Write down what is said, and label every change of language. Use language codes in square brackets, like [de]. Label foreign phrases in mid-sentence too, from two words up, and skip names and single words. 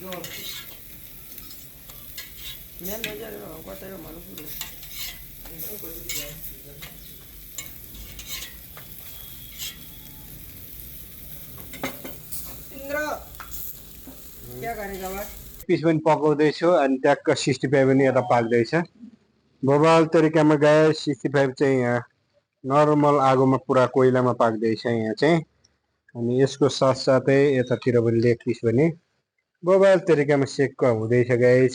[id] Mian aja lo, aku tahu malu dulu. Indra, [hi] क्या करेगा भाई? [ne] पिस पनि पकाउँदैछु अनि ट्याक्क 65 पनि यता पाक्दैछ बबाल तरिकामा गए 65 चाहिँ यहाँ नर्मल आगोमा पुरा कोइलामा पाक्दैछ यहाँ चाहिँ अनि यसको साथसाथै यतातिर पनि [en] leg piece [ne] पनि बबाल तरिकामा सेक्क हुँदैछ गाइस